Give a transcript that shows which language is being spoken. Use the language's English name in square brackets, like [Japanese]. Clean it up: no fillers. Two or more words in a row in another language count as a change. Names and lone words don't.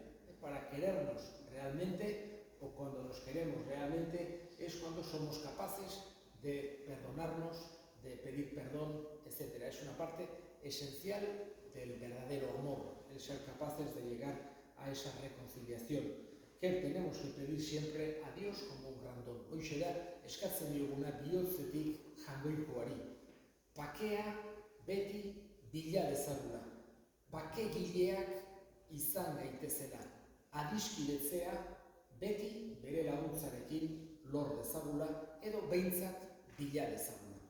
[Spanish] Para querernos realmente, o cuando nos queremos realmente, es cuando somos capaces de perdonarnos, de pedir perdón, etc. Es una parte esencial del verdadero amor, el ser capaces de llegar a esa reconciliación, que tenemos que pedir siempre a Dios como un gran don. [Basque] Hoxe da, eskatzen dioguna bihotzetik jangoikoari. Bakea beti bila dezagula, bakegileak izan gaitezela, adiskidetzea beti bere laguntzarekin lor dezagula, edo behintzat bila dezagula.